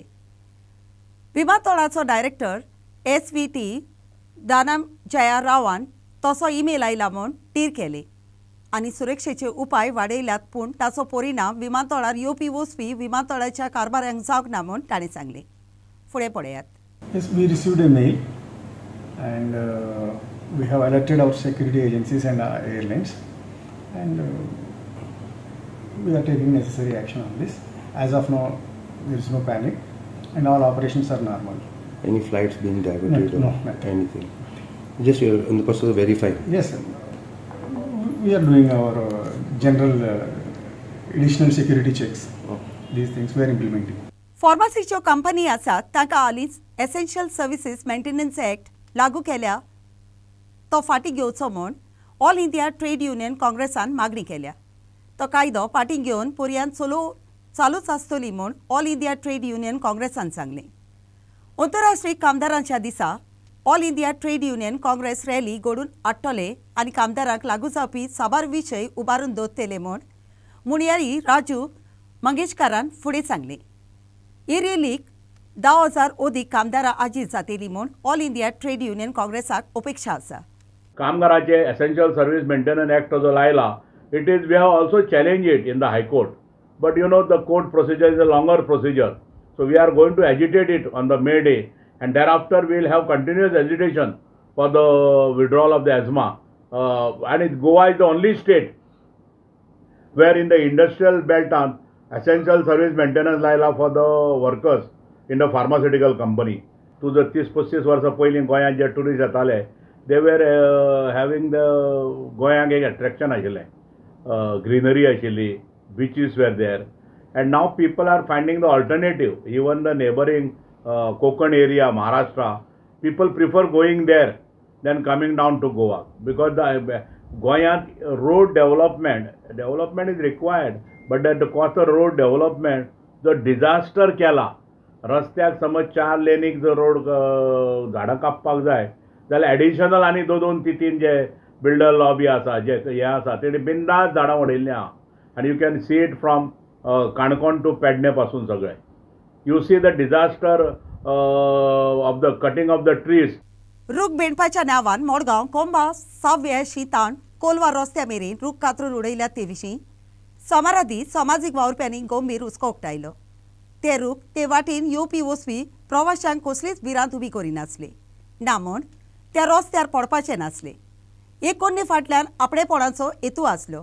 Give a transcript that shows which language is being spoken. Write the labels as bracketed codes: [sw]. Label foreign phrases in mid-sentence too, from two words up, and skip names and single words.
[kok] विमानतळाचो डायरेक्टर SVT दानमजया रावान तसो ईमेल आयला म्हूण टीर केले आनी सुरक्षेचे उपाय वाडयल्यात. पूण ताचो परिणाम विमानतळार येवपी वचपी विमानतळाच्या कारभाऱ्यांक जावंक ना म्हूण ताणें सांगलें. फुडें पळयात. [en] Yes, we received a mail and we have alerted our security agencies and airlines and we are taking necessary action on this. As of now, there is no panic and all operations are normal. Any flights being diverted? No, or anything? Just you're in the process of verifying? Yes, sir. We are doing our general additional security checks. These things we are implementing. [kok] फार्मासीच्यो कंपनी आसात तांकां हालींच [en] essential services maintenance act [kok] लागू केल्या तो फाटीं घेवचो म्हूण ऑल इंडिया ट्रेड युनियन काँग्रेसान मागणी केल्या. तो कायदो फाटीं घेवन पर्यंत चालूच आसतली म्हूण ऑल इंडिया ट्रेड युनियन काँग्रेसान सांगलें. अंतरराष्ट्रीय कामदारांच्या दिसा ऑल इंडिया ट्रेड युनियन काँग्रेस रॅली घडोवन हाडटले आनी कामदारांक लागू जावपी साबार विशय उबारून दवरतले म्हूण मुणयारी राजू मंगेशकारान फुडें सांगलें. ही रॅलीक 10,000 अदीक कामदारां हाजीर जातली म्हूण ऑल इंडिया ट्रेड युनियन काँग्रेसाक अपेक्षा आसा. कामगाराचे [en] essential service maintenance act [kok] जो लायला, [en] it is, we have also challenged it in the High Court. But you know, the court procedure is a longer procedure. So we are going to agitate it on the May day, and thereafter we will have continuous agitation for the withdrawal of the asthma. And Goa is the only state where in the industrial belt on essential service maintenance लायला for the workers in the pharmaceutical company. To the [kok] 30-35 वर्सां पयलीं गोंयांत जे टुरिस्ट येताले, [en] they were having the [kok] गोंयांक एक [en] attraction आशिल्लें. [kok] Greenery आशिल्ली, [en] beaches were there, and now people are finding the alternative. Even the neighboring Konkan area, Maharashtra, people prefer going there than coming down to Goa, because the Goyant road development is required, but at the cost of road development, the disaster केला. [kok] रस्त्याक समज 4 लेनीक जर रोड झाडां कापपाक जाय जाल्यार एडिशनल आनी 2-3 जे [en] builder lobby [kok] आसा, जे हे आसा, तेणी बिंदास झाडां उडयल्लीं आहा. [en] And you can see it from Kankon to Pedne [kok] पासून सगळे. [en] You see the disaster of the cutting of the trees. [kok] रूख बेंडपाच्या नांवान मडगांव कोंबा साव्या शीतान कोलवा रस्त्या मेरेन रूख कातरून उडयल्यात ते विशीं सोमारा दीस समाजीक वावुरप्यांनी गंभीर हुस्को उक्तायलो. ते रूख ते वाटेन येवपी वचपी प्रवाशांक कसलीच भिरांत उबी करिनासले. ना म्हूण त्या रस्त्यार पडपाचे नासले. एकोन्ने फाटल्यान आपणेपणाचो हेतू आसलो.